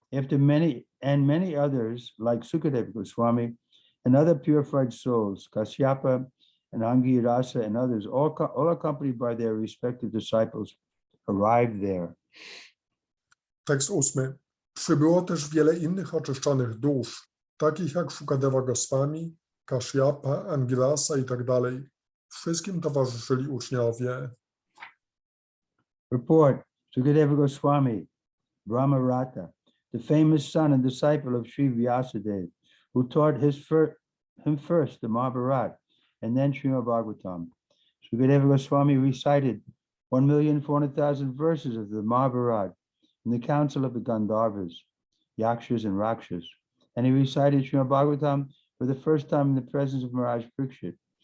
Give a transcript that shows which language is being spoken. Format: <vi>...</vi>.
<en>After many others, like Sukadeva Swami and other purified souls, Kasyapa and Angirasa and others, all accompanied by their respective disciples, arrived there.</en> <pl>Tekst 8. Przybyło też wiele innych oczyszczonych dusz, takich jak Shukadeva Goswami, Kashyapa, Angirasa i tak dalej. Wszystkim towarzyszyli uczniowie.</pl> <en>Report. Sukadeva Goswami, Brahmarata, the famous son and disciple of Sri Vyasadeva, who taught him first the Mahabharata and then Śrimad Bhagavatam. Sukadeva Goswami recited 1,400,000 verses of the Mahabharata in the council of the Gandharvas, Yakshas and Rakshas, and he recited Śrimad Bhagavatam for the first time in the presence of Maharaj Parikshit.</en>